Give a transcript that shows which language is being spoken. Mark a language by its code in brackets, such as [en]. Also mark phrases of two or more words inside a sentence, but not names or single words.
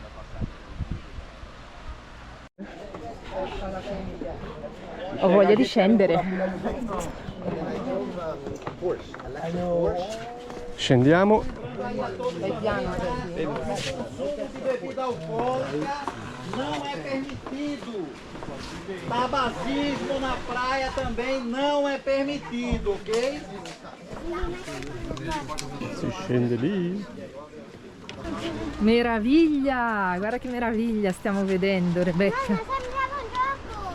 [it] Ho voglia di scendere. Scendiamo. [pt] não é permitido. Tabagismo na praia também não é permitido, ok? [it] Si scende lì. Meraviglia! Guarda che meraviglia stiamo vedendo, Rebecca. Sembrava un gioco.